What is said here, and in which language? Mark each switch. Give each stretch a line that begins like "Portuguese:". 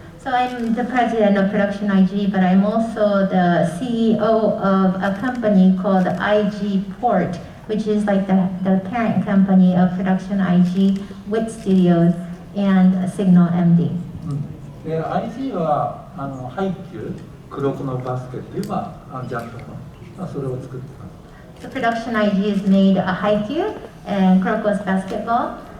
English: So I'm the president of Production IG, but I'm also the CEO of a company called IG Port, which is like the parent company of Production IG, WIT Studios, and Signal MD.
Japanese: で IG は配球、黒子のバスケっていうジャンプの、それを作ってます。
English: So Production IG has made a Haikyuu and Kroko's basketball.